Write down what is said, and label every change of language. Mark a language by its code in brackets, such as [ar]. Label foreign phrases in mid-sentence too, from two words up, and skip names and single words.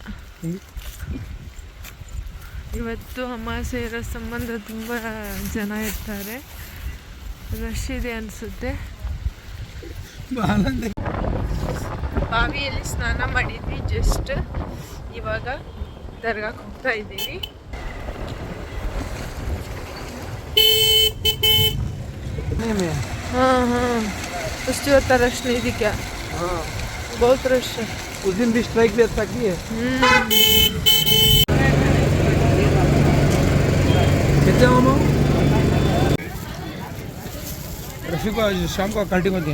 [kn] ಇವತ್ತು ಅಮಾವಾಸ್ಯೆ ಇರೋ ಸಂಬಂಧ ತುಂಬ ಜನ ಇರ್ತಾರೆ. ರಶ್ ಇದೆ ಅನಿಸುತ್ತೆ. ಬಾವಿಯಲ್ಲಿ ಸ್ನಾನ ಮಾಡಿದ್ವಿ. ಜಸ್ಟ್ ಇವಾಗ ದರ್ಗಾಕ್ಕೆ ಹೋಗ್ತಾ ಇದ್ದೀವಿ. [hi] हाँ उसकी होता रश नहीं थी क्या? हाँ बहुत रश है. उस दिन भी स्ट्राइक भी अच्छा की है. कितने मामा रफी को शाम को कल्टी में दिया.